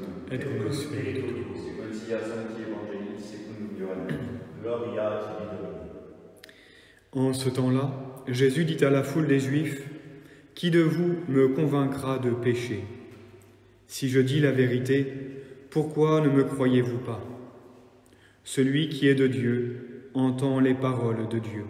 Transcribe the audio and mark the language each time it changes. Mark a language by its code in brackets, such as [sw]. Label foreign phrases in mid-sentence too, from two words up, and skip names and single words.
[la] Et cum spiritu tuo. Sequentia Sancti Evangelii secundum Ioannem. Gloria tibi Domini. [fr] En ce temps-là, Jésus dit à la foule des Juifs, « Qui de vous me convaincra de péché? Si je dis la vérité, pourquoi ne me croyez-vous pas? Celui qui est de Dieu entend les paroles de Dieu.